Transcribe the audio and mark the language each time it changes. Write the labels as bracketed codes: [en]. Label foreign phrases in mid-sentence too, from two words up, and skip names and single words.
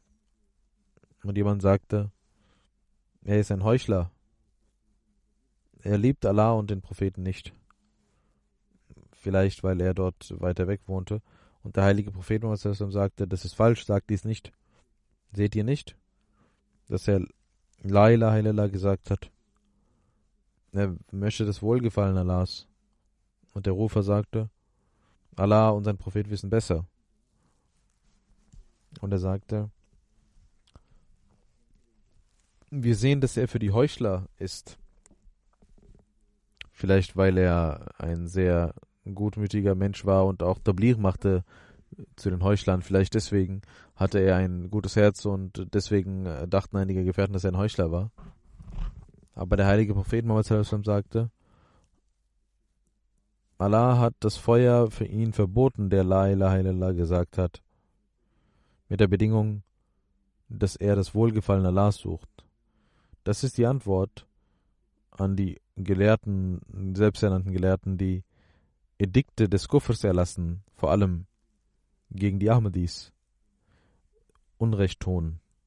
[de] Und jemand sagte: Er ist ein Heuchler. Er liebt Allah und den Propheten nicht. Vielleicht, weil er dort weiter weg wohnte. Und der heilige Prophet Muhammad sagte: Das ist falsch, sagt dies nicht. Seht ihr nicht, dass er [ar] لا إله إلا الله [de] gesagt hat? Er möchte das Wohlgefallen Allahs. Und der Rufer sagte: Allah und sein Prophet wissen besser. Und er sagte: Wir sehen, dass er für die Heuchler ist. Vielleicht, weil er ein sehr gutmütiger Mensch war und auch Tabligh machte zu den Heuchlern. Vielleicht deswegen hatte er ein gutes Herz und deswegen dachten einige Gefährten, dass er ein Heuchler war. Aber der heilige Prophet Muhammad [ar] صلى الله عليه وسلم [de] sagte: Allah hat das Feuer für ihn verboten, der [ar] لا إله إلا الله [de] gesagt hat, mit der Bedingung, dass er das Wohlgefallen Allahs sucht. Das ist die Antwort an die Gelehrten, selbsternannten Gelehrten, die Edikte des Kufrs erlassen, vor allem gegen die Ahmadis, Unrecht tun.